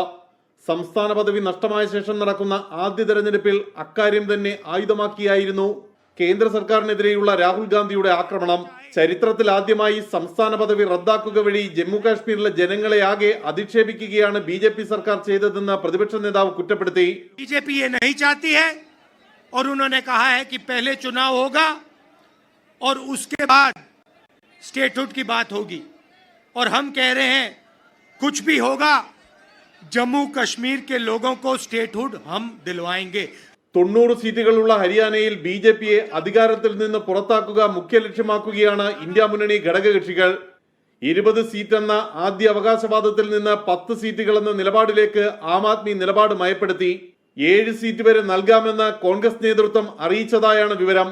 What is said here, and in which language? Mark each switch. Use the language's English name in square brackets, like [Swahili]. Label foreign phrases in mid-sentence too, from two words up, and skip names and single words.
[Malayalam] സംസ്ഥാന പദവി നഷ്ടമായ ശേഷം നടക്കുന്ന ആദ്യ തെരഞ്ഞെടുപ്പിൽ അക്കാര്യം തന്നെ ആയുധമാക്കിയായിരുന്നു കേന്ദ്ര സർക്കാരിനെതിരെയുള്ള രാഹുൽ ഗാന്ധിയുടെ ആക്രമണം. ചരിത്രത്തിൽ ആദ്യമായി സംസ്ഥാന പദവി റദ്ദാക്കുക വഴി ജമ്മു കാശ്മീരിലെ ജനങ്ങളെ ആകെ അധിക്ഷേപിക്കുകയാണ് ബിജെപി സർക്കാർ ചെയ്തതെന്ന് പ്രതിപക്ഷ നേതാവ് കുറ്റപ്പെടുത്തി. [Hindi] ബിജെപി ये नहीं चाहती है और उन्होंने कहा है कि पहले चुनाव होगा और उसके बाद स्टेटहुड की बात होगी और हम कह रहे हैं कुछ भी होगा जम्मू कश्मीर के लोगों को स्टेटहुड हम दिलवाएंगे. [Malayalam] 90 സീറ്റുകളുള്ള ഹരിയാനയിൽ ബിജെപിയെ അധികാരത്തിൽ നിന്ന് പുറത്താക്കുക മുഖ്യ ലക്ഷ്യമാക്കുകയാണ് ഇന്ത്യ മുന്നണി ഘടകകക്ഷികൾ. 20 സീറ്റെന്ന ആദ്യ അവകാശവാദത്തിൽ നിന്ന് 10 സീറ്റുകളെന്ന നിലപാടിലേക്ക് ആം ആദ്മി നിലപാട് മയപ്പെടുത്തി. 7 സീറ്റ് വരെ നൽകാമെന്ന് കോൺഗ്രസ് നേതൃത്വം അറിയിച്ചതായാണ് വിവരം.